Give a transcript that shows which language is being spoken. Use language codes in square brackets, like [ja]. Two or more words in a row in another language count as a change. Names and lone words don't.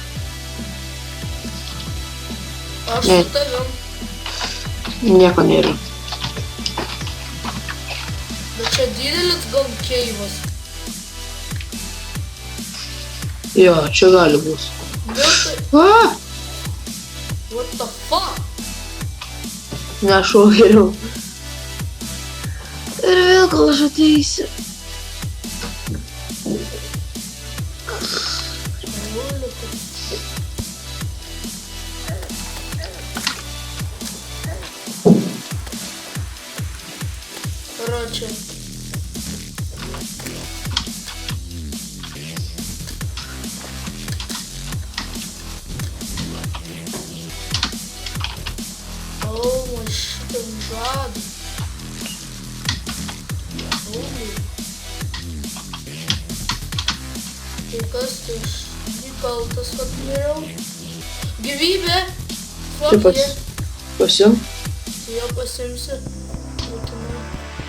[lt] Aš Ne. su tavim. Nieko nėra. Bet čia didelis gal keivas. Jo, čia gali būti. Nu tai, A! [en] what the fuck? [lt] Nešau geriau. Ir vėl kol aš ateisiu. Короче. [en] Oh, my shit, I'm drunk. [lt] Tai kas tai aš nekaltas, kad turėjau? Gyvybė! Taip Fuck pat. yeah. Pasim. Tai jo pasimsi.